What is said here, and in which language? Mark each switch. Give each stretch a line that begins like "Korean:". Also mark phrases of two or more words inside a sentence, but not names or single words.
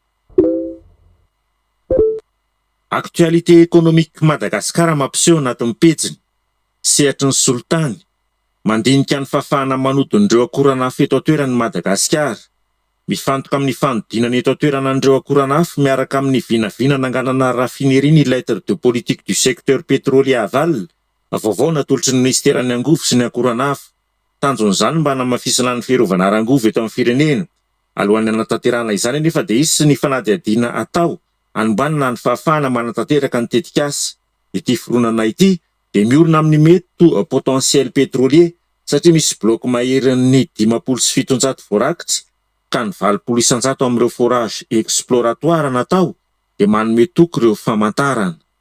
Malagasy: Actualité économique Madagasikara mampiseho anatin'ny pejiny sehatry ny Soltany mandinika ny fafahana manodin'ireo akorana hafa eto an-toeran'ny Madagasikara. Mifantoka amin'ny fanodinana eto an-toerana an'ireo akorana hafa miaraka amin'ny vinavina nanganana raffinerie ny
French: lettre de politique du secteur pétrolier aval.
Malagasy: Vaovao natolotry ny ministeran'ny angovo sy ny akorana hafa. Tanjon'izany mba namafisana ny fiarovana arangovo eto amin'ny firenena. Alohan'ny anatanterahana izany nefa dia izy sy ny fanadihadiana atao hanimbanana ny fahafahana manatanteraka ny tetikasa. Ity fironana ity dia miorina amin'ny mety
French: potentiel pétrolier
Malagasy: satria misy bloc maherin'ny 570 voarakitra ka ny 900 amin'ireo
French: forage exploratoire
Malagasy: natao dia manome toko ireo famantarana.